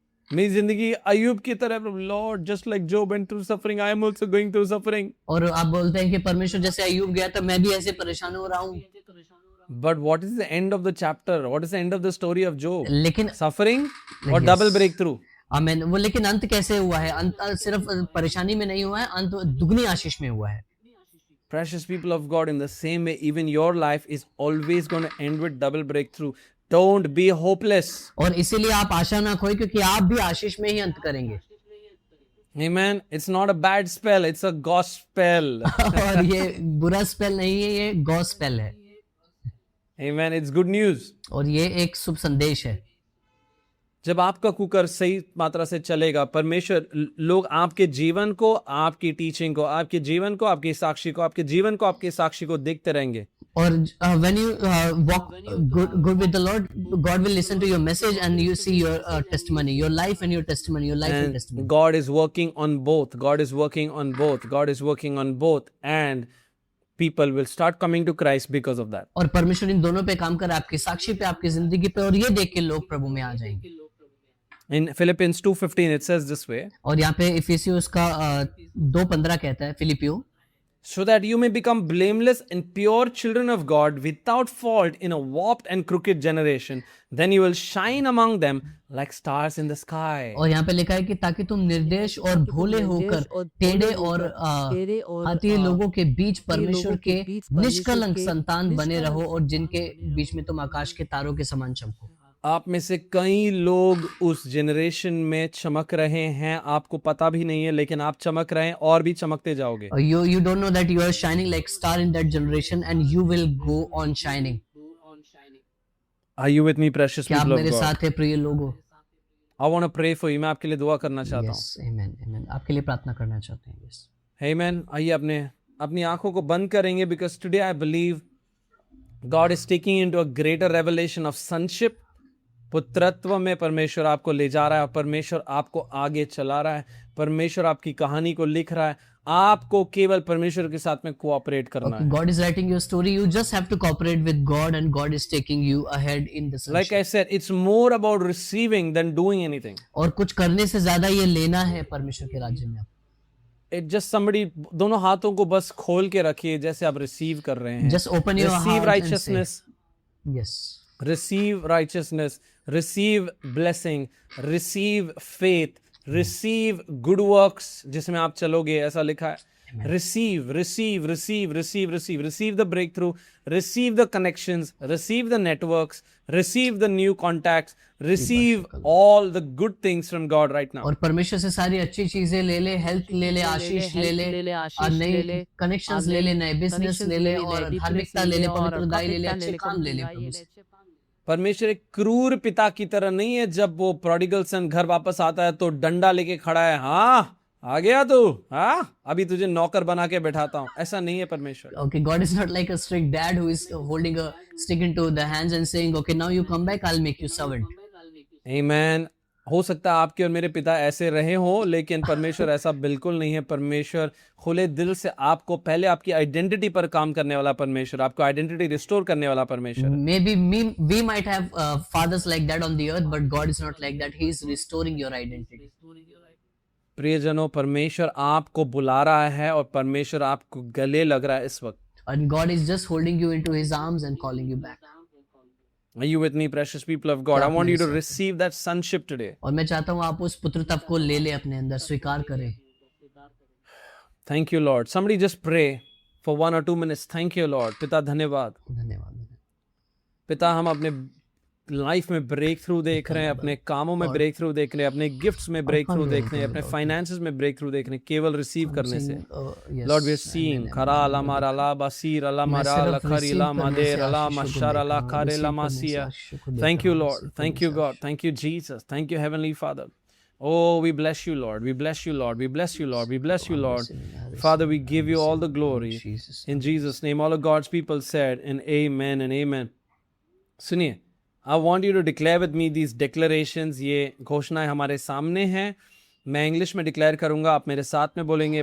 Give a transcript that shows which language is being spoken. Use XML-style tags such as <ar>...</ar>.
<hi>मेरी जिंदगी अय्यूब की तरह,</hi> <en>Lord just like Job went through suffering, I am also going through suffering.</en> <hi>और आप बोलते हैं कि परमेश्वर जैसे अय्यूब गया तो मैं भी ऐसे परेशान हो रहा हूँ.</hi> <en>But what is the end of the chapter? What is the end of the story of Job?</en> <hi>लेकिन</hi> <en>Suffering or double breakthrough?</en> <hi>आमीन. वो लेकिन अंत कैसे हुआ है? अंत सिर्फ परेशानी में नहीं हुआ है, अंत दुगनी आशीष में हुआ है.</hi> <en>Precious people of God, in the same way, even your life is always going to end with double breakthrough. Don't be hopeless.</en> <hi>और इसीलिए आप आशा ना खोए, क्योंकि आप भी आशीष में ही अंत करेंगे.</hi> <en>Amen. It's not a bad spell, it's a gospel.</en> <hi>और ये बुरा स्पेल नहीं है, ये गॉस्पेल है.</hi> <en>Amen. It's good news.</en> <hi>और ये एक शुभ संदेश है. जब आपका कुकर सही मात्रा से चलेगा, परमेश्वर लोग आपके जीवन को, आपकी टीचिंग को, आपके जीवन को, आपकी साक्षी को, आपके जीवन को, आपके साक्षी को देखते रहेंगे.</hi> <en>और when you walk good with the Lord, God will listen to your message and you see your testimony, your life and your testimony, your life and testimony. God is working on both. God is working on both. God is working on both, and people will start coming to Christ because of that.</en> <hi>और परमेश्वर इन दोनों पे काम कर, आपकी साक्षी पे, आपकी जिंदगी पे, और ये देख के लोग प्रभु में आ जाएंगे.</hi> <en>In Philippians 2:15 it says this way.</en> <hi>और यहाँ पे इफिसियों का 2:15 कहता है, फिलिपियो,</hi> <en>so that you may become blameless and pure children of God without fault in a warped and crooked generation, then you will shine among them like stars in the sky.</en> <hi>और यहाँ पे लिखा है कि ताकि तुम निर्देश और भोले होकर टेढ़े और हाथी लोगों के बीच परमेश्वर के निष्कलंक संतान बने रहो, और जिनके बीच में तुम आकाश के तारों के समान चमको. आप में से कई लोग उस जनरेशन में चमक रहे हैं, आपको पता भी नहीं है, लेकिन आप चमक रहे हैं और भी चमकते जाओगे.</hi> <en>You don't know that you are shining like star in that generation, and you will go on shining. Are you with me, precious</en> <hi>क्या आप</hi> <en>people of</en> <hi>मेरे</hi> <en>God?</en> <hi>साथ है प्रिय लोगों?</hi> <en>I want to pray for you.</en> <hi>मैं आपके लिए दुआ करना चाहता हूँ.</hi> <en>Yes, amen, amen.</en> <hi>आपके लिए प्रार्थना करना चाहते हैं.</hi> <en>Yes. Amen.</en> <hi>आइए अपनी आंखों को बंद करेंगे,</hi> <en>because today I believe God is taking into a greater revelation of sonship.</en> <hi>पुत्रत्व में परमेश्वर आपको ले जा रहा है, और परमेश्वर आपको आगे चला रहा है. परमेश्वर आपकी कहानी को लिख रहा है. आपको केवल परमेश्वर के साथ में कोऑपरेट करना है.</hi> <en>God is writing your story. You just have to cooperate with God, and God is taking you ahead in the sonship. Like I said, it's more about receiving than doing anything.</en> <hi>और कुछ करने से ज्यादा ये लेना है परमेश्वर के राज्य में.</hi> <en>It just somebody,</en> <hi>दोनों हाथों को बस खोल के रखिए जैसे आप रिसीव कर रहे हैं.</hi> <en>Just open your receive heart righteousness. And say, yes. Receive righteousness, receive blessing, receive faith, receive good works</en> <hi>जिसमें आप चलोगे, ऐसा लिखा है.</hi> <en>Receive, receive, receive, receive, receive, receive the breakthrough, receive the connections, receive the networks, receive the new contacts, receive all the good things from God right now.</en> <hi>और परमेश्वर से सारी अच्छी चीजें ले ले, हेल्थ ले ले, आशीष ले ले, नए कनेक्शंस ले ले, नए बिजनेस ले ले, और धार्मिकता ले ले, पवित्रता ले ले, अच्छे काम ले ले प्रभु से. परमेश्वर एक क्रूर पिता की तरह नहीं है. जब वो प्रोडिगल सन घर वापस आता है तो डंडा लेके खड़ा है, हाँ आ गया तू, हाँ अभी तुझे नौकर बना के बैठाता हूँ. ऐसा नहीं है परमेश्वर.</hi> <en>Okay, God is not like a strict dad who is holding a stick into the hands and saying, okay, now you come back, I'll make you servant. Amen.</en> <hi>हो सकता है आपके और मेरे पिता ऐसे रहे हो, लेकिन परमेश्वर ऐसा बिल्कुल नहीं है. परमेश्वर खुले दिल से आपको पहले आपकी आइडेंटिटी पर काम करने वाला परमेश्वर, आपको आइडेंटिटी रिस्टोर करने वाला परमेश्वर.</hi> <en>Maybe we might have fathers like that on the earth, but God is not like that. He is restoring your identity.</en> <hi>प्रियजनों, परमेश्वर आपको बुला रहा है और परमेश्वर आपको गले लग रहा है इस वक्त.</hi> <en>And God is just holding you into His arms and calling you back. Are you with me, precious people of God? I want you to receive that sonship today.</en> <hi>और मैं चाहता हूँ आप उस पुत्रत्व को ले ले अपने अंदर, स्वीकार करें.</hi> <en>Thank you, Lord. Somebody just pray for 1 or 2 minutes. Thank you, Lord.</en> <hi>पिता धन्यवाद. धन्यवाद. पिता, हम अपने लाइफ में ब्रेक थ्रू देख रहे हैं, अपने कामों में ब्रेक थ्रू देख रहे हैं, अपने गिफ्ट्स में ब्रेक थ्रू देख रहे हैं, अपने फाइनेंसेस में ब्रेक थ्रू देख रहे हैं, केवल रिसीव करने से.</hi> <en>Lord we are seeing खरा अला मारा ला बसीर अला मारा ला खरी ला मदेर अला मशर अला खारे ला मासिया. Thank you Lord, thank you God, thank you Jesus, thank you heavenly Father. Oh, we bless you, Lord. We bless you, Lord. We bless you, Lord. We bless you, Lord. Father, we give you all the glory. In Jesus' name, all of God's people said, and amen and amen.</en> <hi>सुनिए,</hi> <en>I want you to declare with me these declarations.</en> <hi>ये घोषणाएं हमारे सामने हैं. मैं English में declare करूंगा, आप मेरे साथ में बोलेंगे.</hi>